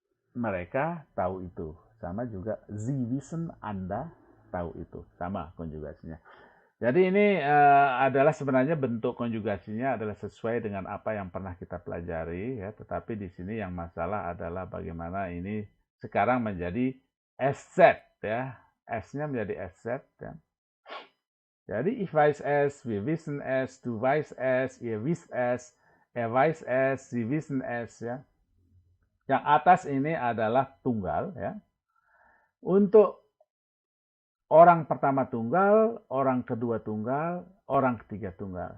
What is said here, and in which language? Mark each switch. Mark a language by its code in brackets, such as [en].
[id] Mereka tahu itu. Sama juga [de] Sie wissen, [id] Anda tahu itu. Sama konjugasinya. Jadi ini adalah sebenarnya bentuk konjugasinya adalah sesuai dengan apa yang pernah kita pelajari, ya. Tetapi di sini yang masalah adalah bagaimana ini sekarang menjadi SZ, ya. S-nya menjadi SZ, ya. [de] Jadi ich weiß es, wir wissen es, du weißt es, ihr wisst es, er weiß es, sie wissen es, ya. [id] Yang atas ini adalah tunggal, ya. Untuk orang pertama tunggal, orang kedua tunggal, orang ketiga tunggal.